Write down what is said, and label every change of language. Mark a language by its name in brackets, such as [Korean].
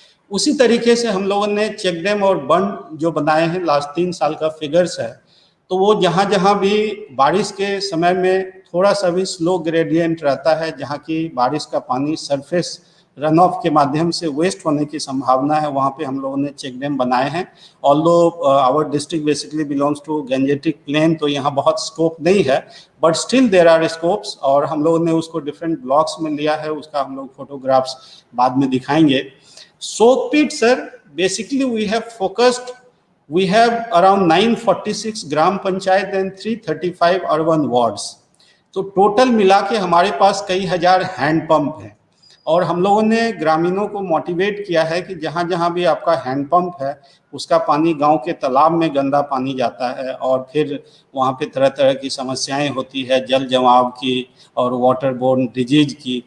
[Hindi] उसी तरीके से हम लोगों ने चेक डैम और बंद जो बनाए हैं, लास्ट 3 साल का फिगर्स है, तो वो जहाँ जहाँ भी बारिश के समय में थोड़ा सा भी स्लो ग्रेडियंट रहता है, जहाँ की बारिश का पानी सरफेस रन ऑफ के माध्यम से वेस्ट होने की संभावना है, वहाँ पे हम लोगों ने चेक डैम बनाए हैं। [English] although our district basically belongs to Gangetic plain, [Hindi] तो यहाँ बहुत स्कोप नहीं है, [English] but still there are scopes, [Hindi] और हम लोगों ने उसको डिफरेंट ब्लॉक्स में लिया है, उसका हम लोग फोटोग्राफ्स बाद में दिखाएंगे। [English] Soak pit, sir, basically we have focused, we have around 946 gram panchayat and 335 urban wards. [Hindi] तो टोटल मिला के हमारे पास कई हजार हैंड पंप हैं, और हम लोगों ने ग्रामीणों को मोटिवेट किया है कि जहाँ जहाँ भी आपका हैंड पंप है, उसका पानी गांव के तालाब में गंदा पानी जाता है, और फिर वहाँ पे तरह तरह की समस्याएं होती है, जल जमाव की और वाटर बोर्न डिजीज की।